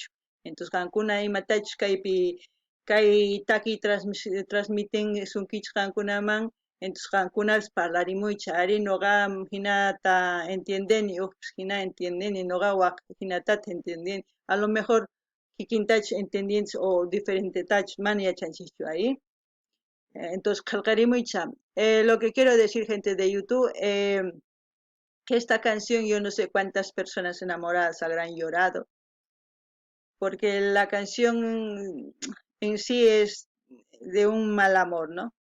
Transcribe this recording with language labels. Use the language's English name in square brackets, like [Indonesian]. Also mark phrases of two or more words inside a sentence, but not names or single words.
[Quechua] Entonces qankuna imatachus kaypi kay takiy transmitinsunkichis qankunaman, entonces qankunapas parlarimuychis, ari nuqa hinata entiendeni, hukpis hina entiendeni, nuqa waq hinatata entiendeni, [Spanish] a lo mejor [Quechua] kikintachu entendientes [Spanish] o diferente [Quechua] tach mana yachanchikchu ahí. [Spanish] Entonces, qillqarimuycha. Lo que quiero decir, gente de YouTube, que esta canción yo no sé cuántas personas enamoradas habrán llorado, porque la canción en sí es de un mal amor, ¿no?